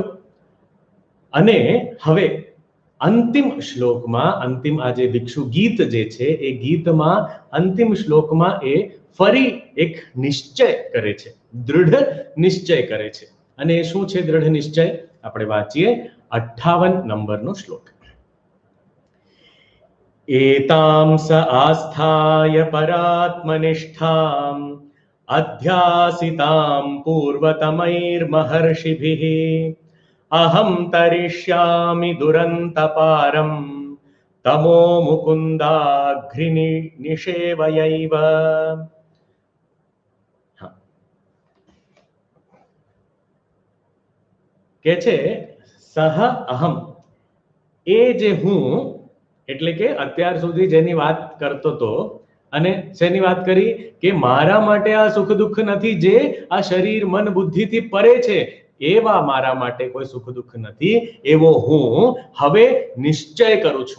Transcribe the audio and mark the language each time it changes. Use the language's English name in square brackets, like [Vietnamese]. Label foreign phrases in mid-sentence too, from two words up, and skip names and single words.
[Gujarati] અને હવે અંતિમ શ્લોકમાં, અંતિમ આ જે ભિક્ષુ ગીત જે છે એ ગીતમાં અંતિમ શ્લોકમાં એ ફરી એક નિશ્ચય કરે છે, દૃઢ નિશ્ચય કરે છે. અને એ શું છે દૃઢ નિશ્ચય? આપણે વાંચીએ 58 નંબરનો શ્લોક. [Sanskrit] एतां स आस्थाय परात्मनिष्ठाम् अध्यासितां पूर्वतमैर्महर्षिभिः अहं तरिष्यामि दुरन्तपारं तमो मुकुन्दाघ्रिनि निषेवयैव. [Gujarati] કે છે [Sanskrit] सह अहम, [Gujarati] એ જે હું એટલે કે અત્યાર સુધી જેની વાત કરતો હતો, અને શેની વાત કરી કે મારા માટે આ સુખ દુઃખ નથી, જે આ શરીર મન બુદ્ધિથી પરે છે એવા મારા માટે કોઈ સુખ દુઃખ નથી, એવો હું હવે નિશ્ચય કરું છું.